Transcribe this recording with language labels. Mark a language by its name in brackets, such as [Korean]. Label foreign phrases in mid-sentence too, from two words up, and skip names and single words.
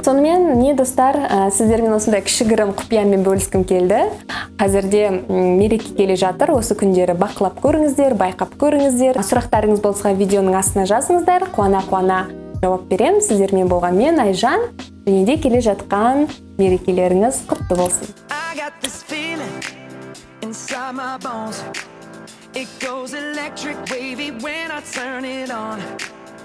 [Kazakh] Сонымен, достар, сіздермен осындай кішігірім құпиямен бөліскім келді. Қазірде мереке келе жатыр, осы күндері бақылап көріңіздер, байқап көріңіздер. Сұрақтарыңыз болса видеоның астына жазыңыздар, қуана-қуана жауап берем. Сіздермен болған мен Айжан, және де келе жатқан мерекелеріңіз құтты болсын. [English] Inside my bones, it goes electric wavy when I turn it on.